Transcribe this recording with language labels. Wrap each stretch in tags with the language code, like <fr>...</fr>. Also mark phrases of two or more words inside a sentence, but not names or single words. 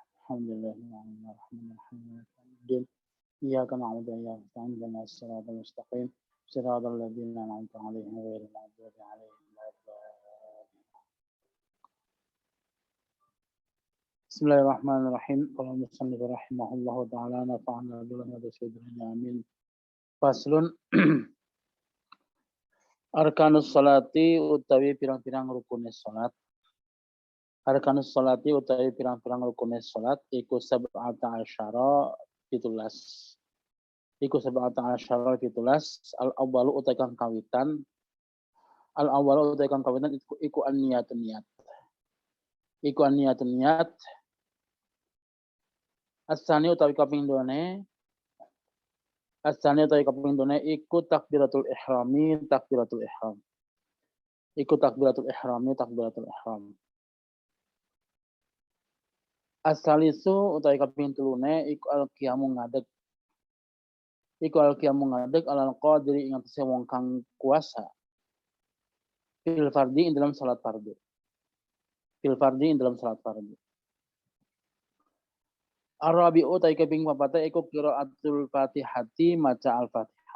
<ar>الحمد لله الرحمن الرحيم. إياك نعبد وإياك نستعين اهدنا الصراط المستقيم صراط الذين أنعمت عليهم غير المغضوب عليهم ولا الضالين. بسم الله الرحمن الرحيم. قال المصنف رحمه الله تعالى نفعنا بالله وبسيدنا آمين. Faslun. أركان الصلاة</ar> <jv>utawi pirang-pirang rukunis salat.</jv> <ar>أركان الصلاة</ar> <jv>utawi pirang-pirang rukunis salat iku</jv> <ar>سبعة عشر</ar> <jv>17.</jv> <ar>Iku سبعة عشر 17.</ar> <jv>Al-awwalu utawi kang kawitan. Al-awwalu utawi kang kawitan iku an-niyatun niyat. Iku an-niyatun niyat. As-sani utawi kaping done. As-sani utawi kaping done iku</jv> <ar>تكبيرة الإحرام,</ar> <jv>takbiratul ihram. Iku</jv> <ar>تكبيرة الإحرام,</ar> <jv>takbiratul ihram. As-salisu utawi kaping telune iku al-qiyamu ngadeg. Iku al-qiyamu ngadeg</jv> <ar>على القادر</ar> <jv>ing atase wong kang kuasa.</jv> <ar>في الفرض</ar> <jv>ing dalam salat fardu.</jv> <ar>في الفرض</ar> <jv>ing dalam salat fardu. Arabi'u utawi kaping papat iku</jv> <ar>قراءة الفاتحة</ar> <jv>maca al-Fatihah.</jv>